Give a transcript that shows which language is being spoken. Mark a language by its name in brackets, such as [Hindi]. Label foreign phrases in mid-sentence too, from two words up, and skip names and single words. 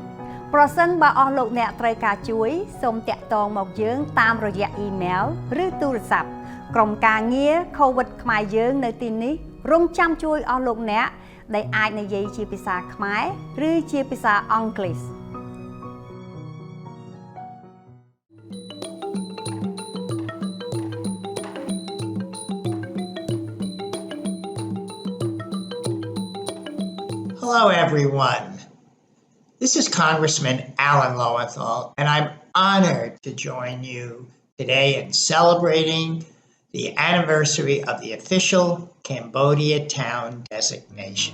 [Khmer] ប្រសិនបើអស់លោកអ្នកត្រូវការជួយសូមតាក់ទងមកយើងតាមរយៈអ៊ីមែលឬទូរស័ព្ទក្រុមការងារ COVID ខ្មែរយើងនៅទីនេះរងចាំជួយអស់លោកអ្នកដែលអាចនិយាយជាភាសាខ្មែរឬជាភាសាអង់គ្លេស [English] Hello, everyone. This is Congressman Alan Lowenthal, and I'm honored to join you today in celebrating the anniversary of the official Cambodia Town designation.